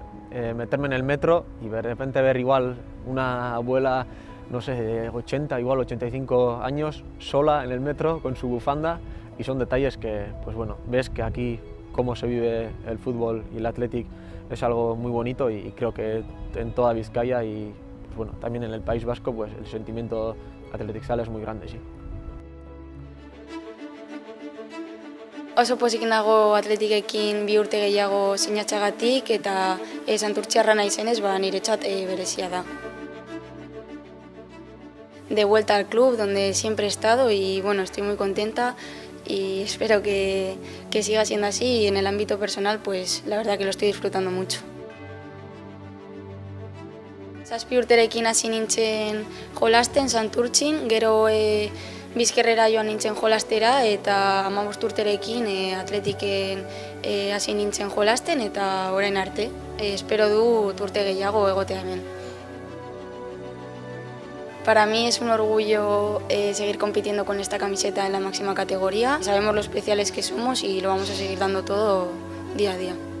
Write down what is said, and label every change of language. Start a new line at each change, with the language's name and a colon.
Spanish: meterme en el metro y de repente ver igual una abuela, no sé, de 80, igual 85 años, sola en el metro con su bufanda, y son detalles que, pues bueno, ves que aquí cómo se vive el fútbol y el Athletic es algo muy bonito, y creo que en toda Vizcaya y pues bueno, también en el País Vasco, pues el sentimiento athleticzal es muy grande, sí.
Basque: Oso pozik nago Athletikekin 2 urte gehiago sinatzeagatik, eta santurtziarra naizenez, niretzat berezia da.
Spanish: De vuelta al club donde siempre he estado y bueno, estoy muy contenta y espero que siga siendo así, y en el ámbito personal pues la verdad que lo estoy disfrutando mucho.
Basque: 7 urterekin hasi nintzen jolasten Santurtzin, gero Bizkerrera joan nintzen jolastera, eta 15 urterekin Athleticen hasi nintzen jolasten, eta orain arte. Espero dut urte gehiago egotea hemen.
Spanish: Para mí es un orgullo seguir compitiendo con esta camiseta en la máxima categoría. Sabemos lo especiales que somos y lo vamos a seguir dando todo día a día.